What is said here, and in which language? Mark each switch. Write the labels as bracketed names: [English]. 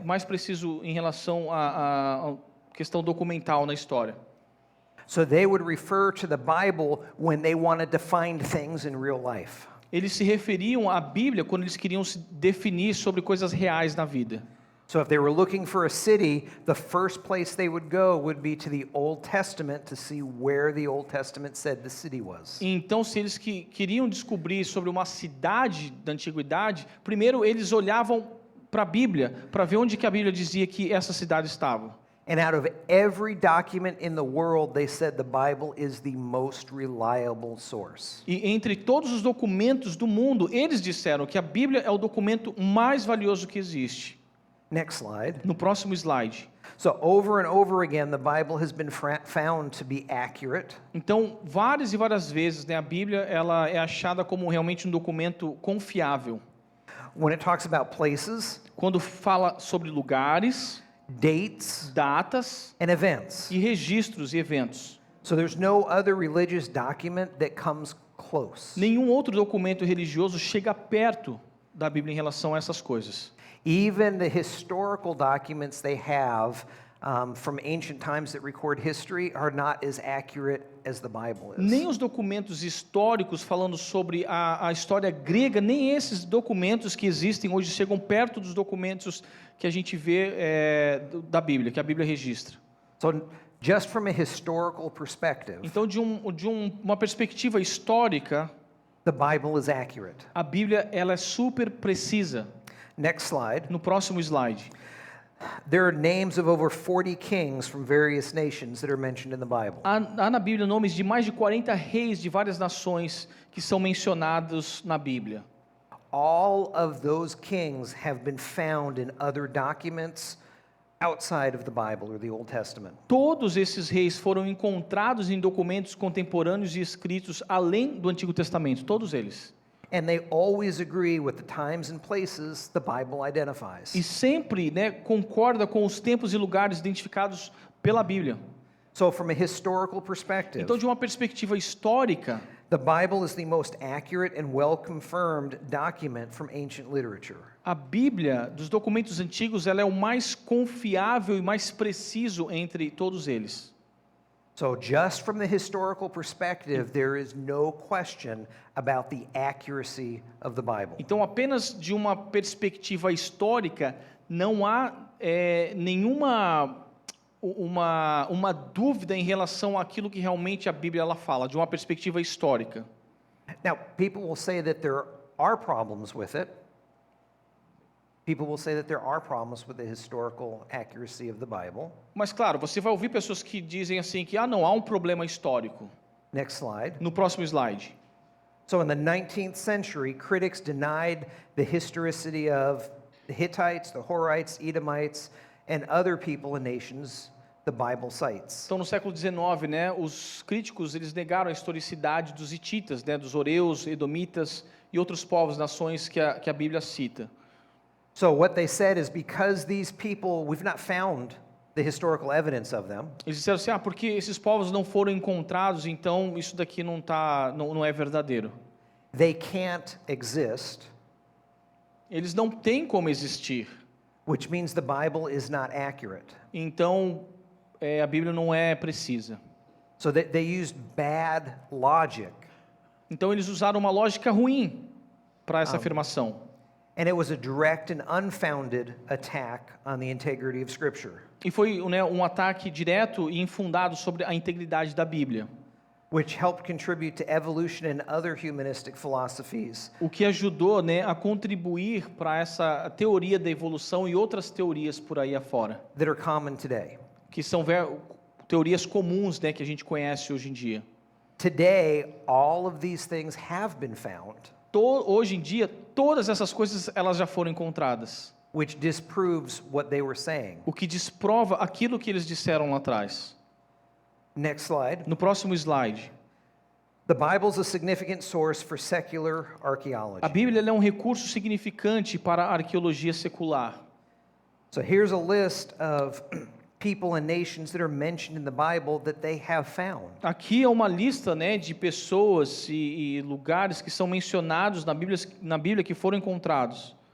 [Portuguese] Mais preciso em relação à questão documental na história. [English] So they would refer to the Bible when they wanted to find things in real life. [Portuguese] Eles se referiam à Bíblia quando eles queriam se definir sobre coisas reais na vida. [English] So if they were looking for a city, the first place they would go would be to the Old Testament to see where the Old Testament said the city was. [Portuguese] Então, se eles queriam descobrir sobre uma cidade da antiguidade, primeiro eles olhavam para a Bíblia, para ver onde que a Bíblia dizia que essa cidade estava. [English] And out of every document in the world, they said the Bible is the most reliable source. [Portuguese] E entre todos os documentos do mundo, eles disseram que a Bíblia é o documento mais valioso que existe. [English] Next slide. [Portuguese] No próximo slide. [English] So over and over again, the Bible has been found to be accurate. [Portuguese] Então, várias e várias vezes, né, a Bíblia ela é achada como realmente um documento confiável. [English] When it talks about places, [Portuguese] Quando fala sobre lugares, [English] dates, [Portuguese] datas [English] and events. [Portuguese] e registros e eventos. [English] So there's no other religious document that comes close. [Portuguese] Nenhum outro documento religioso chega perto da Bíblia em relação a essas coisas. [English] Even the historical documents they have from ancient times that record history are not as accurate as the Bible is. [Portuguese] Nem os documentos históricos falando sobre a história grega, nem esses documentos que existem hoje chegam perto dos documentos que a gente vê da Bíblia, que a Bíblia registra. [English] So just from a historical perspective, [Portuguese] Então, de uma perspectiva histórica, [English] the Bible is accurate. [Portuguese] a Bíblia ela é super precisa. [English] Next slide. [Portuguese] No próximo slide. [English] There are names of over 40 kings from various nations that are mentioned in the Bible. [Portuguese] Há na Bíblia nomes de mais de 40 reis de várias nações que são mencionados na Bíblia. [English] All of those kings have been found in other documents outside of the Bible or the Old Testament. [Portuguese] Todos esses reis foram encontrados em documentos contemporâneos e escritos além do Antigo Testamento, todos eles. [English] And they always agree with the times and places the Bible identifies. [Portuguese] E sempre, né, concorda com os tempos e lugares identificados pela Bíblia. [English] So from a historical perspective, [Portuguese] Então, de uma perspectiva histórica, [English] the Bible is the most accurate and well-confirmed document from ancient literature. [Portuguese] a Bíblia dos documentos antigos ela é o mais confiável e mais preciso entre todos eles. [English] So just from the historical perspective, there is no question about the accuracy of the Bible. [Portuguese] Então, apenas de uma perspectiva histórica, não há nenhuma uma dúvida em relação àquilo que realmente a Bíblia ela fala, de uma perspectiva histórica. [English] Now, people will say that there are problems with it. People will say that there are problems with the historical accuracy of the Bible. [Portuguese] Mas, claro, você vai ouvir pessoas que dizem assim que não há um problema histórico. [English] Next slide. [Portuguese] No próximo slide. [English] So in the 19th century, critics denied the historicity of the Hittites, the Horites, Edomites, and other people and nations the Bible cites. [Portuguese] Então, no século XIX, né, os críticos eles negaram a historicidade dos hititas, né, dos horeus, edomitas e outros povos, nações que a Bíblia cita. [English] So what they said is because these people, we've not found the historical evidence of them. [Portuguese] Eles disseram assim, porque esses povos não foram encontrados, então isso daqui não é verdadeiro. [English] They can't exist, [Portuguese] Eles não têm como existir. [English] which means the Bible is not accurate. [Portuguese] Então, a Bíblia não é precisa. [English] So they used bad logic, [Portuguese] Então, eles usaram uma lógica ruim para essa afirmação. [English] and it was a direct and unfounded attack on the integrity of Scripture, [Portuguese] E foi, né, um ataque direto e infundado sobre a integridade da Bíblia. [English] which helped contribute to evolution and other humanistic philosophies [Portuguese] O que ajudou, né, a contribuir para essa teoria da evolução e outras teorias por aí afora, [English] that are common today. [Portuguese] que são teorias comuns, né, que a gente conhece hoje em dia. [English] Today, all of these things have been found, [Portuguese] Hoje em dia, todas essas coisas elas já foram encontradas, [English] which disproves what they were saying. [Portuguese] o que desprova aquilo que eles disseram lá atrás. [English] Next slide. [Portuguese] No próximo slide. [English] The Bible is a significant source for secular archaeology. [Portuguese] A Bíblia ela é um recurso significante para a arqueologia secular. [English] So here's a list of people and nations that are mentioned in the Bible that they have found. [Portuguese] Aqui é uma lista, né, de pessoas e lugares que são mencionados na Bíblia que foram encontrados.